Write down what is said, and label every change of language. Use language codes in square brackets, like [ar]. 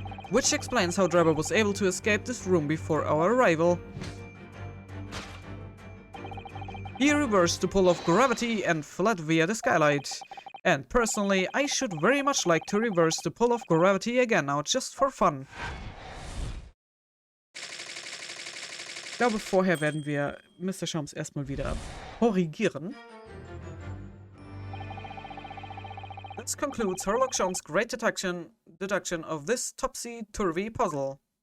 [en] Which explains how Drebber was able to escape this room before our arrival. He reversed the pull of gravity and fled via the skylight. And personally, I should very much like to reverse the pull of gravity again now, just for fun. [de] Ich glaube, vorher werden wir Mr. Sholmes erstmal wieder korrigieren. [en] This concludes Sherlock Sholmes' great deduction of this topsy-turvy puzzle.